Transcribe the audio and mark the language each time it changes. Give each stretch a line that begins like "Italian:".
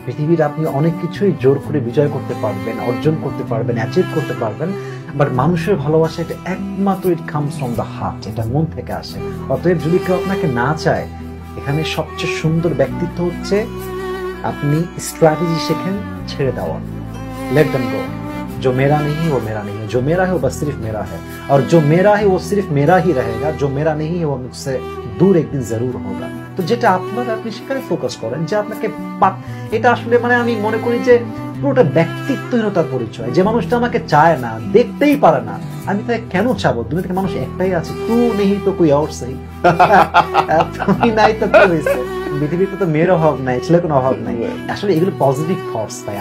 Bangla: পৃথিবীর আপনি অনেক কিছুই জোর করে বিজয় করতে পারবেন, অর্জন করতে পারবেন, অ্যাচিভ করতে পারবেন, বাট মানুষের ভালোবাসা এটা একমাত্র it comes from the heart, এটা মন থেকে আসে। অতএব যদি কেউ আপনাকে না চায়, এখানে সবচেয়ে সুন্দর ব্যক্তিত্ব হচ্ছে আপনি স্ট্র্যাটেজি শেখেন ছেড়ে দেওয়া।
English: Let them go.
Hindi: जो मेरा नहीं है वो मेरा नहीं है, जो मेरा है वो बस सिर्फ मेरा है, और जो मेरा है वो सिर्फ मेरा ही रहेगा, जो मेरा नहीं है वो मुझसे दूर एक दिन जरूर होगा।
Bangla: তো যেটা আপনার, আপনি সেখানে ফোকাস করেন। যে আপনাকে এটা আসলে মানে আমি মনে করি যে পুরোটা ব্যক্তিত্বহীনতার পরিচয়। যে মানুষটা আমাকে চায় না, দেখতেই পারে না, আমি তাকে কেন চাবো? দুনিয়া থেকে মানুষ একটাই আছে,
Hindi: তু নেই তো কোই और सही,
Bangla: তুমি নাই তো কি হয়েছে? পৃথিবীতে তো মেয়ের অভাব নাই, ছেলের কোনো অভাব নাই। আসলে এগুলো পজিটিভ থটস ভাই।